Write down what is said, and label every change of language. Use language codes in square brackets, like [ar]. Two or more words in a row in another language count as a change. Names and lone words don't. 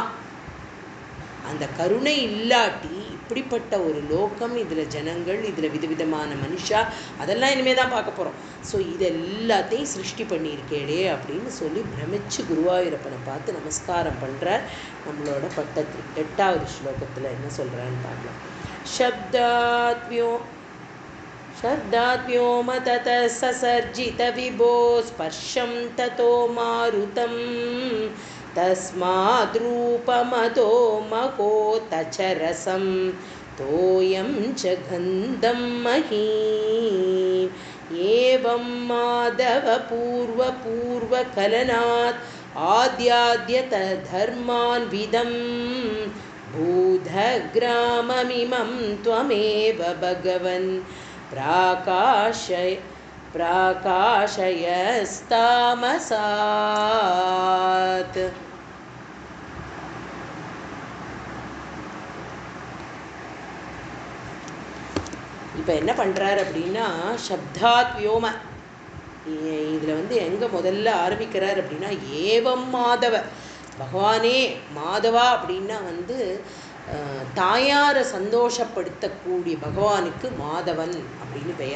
[ta] அந்த கருணை இல்லாட்டி இப்படிப்பட்ட ஒரு லோகம், இதில் ஜனங்கள், இதில் விதவிதமான மனுஷா, அதெல்லாம் இனிமேல் தான் பார்க்க போகிறோம். ஸோ இதெல்லாத்தையும் சிருஷ்டி பண்ணியிருக்கேடே அப்படின்னு சொல்லி பிரமிச்சு குருவாயூரப்பனை பார்த்து நமஸ்காரம் பண்ணுறார். நம்மளோட பட்டத்தில் 8வது ஸ்லோகத்தில் என்ன சொல்கிறான்னு பார்க்கலாம். [sa] शब्दात्व्योम ततः ससर्जित विभो स्पर्शं ततो मारुतं तस्माद्रूपमतो महो तचरसं तोयं च गन्धं महीम् एवं माधव पूर्वकलनात् आद्याद्यतधर्मान्विदं भूधग्राममिमं त्वमेव भगवन् प्राकाशयस्तामसात्. [ta] இப்போ என்ன பண்ணுறார் அப்படின்னா [sa] शब्दात् व्योम, [ta] இதில் வந்து எங்கே முதல்ல ஆரம்பிக்கிறார் அப்படின்னா [sa] एवं माधव, [ta] பகவானே மாதவா அப்படின்னா வந்து தாயாரை சந்தோஷப்படுத்தக்கூடிய பகவானுக்கு மாதவன் அப்படின்னு பெயர்.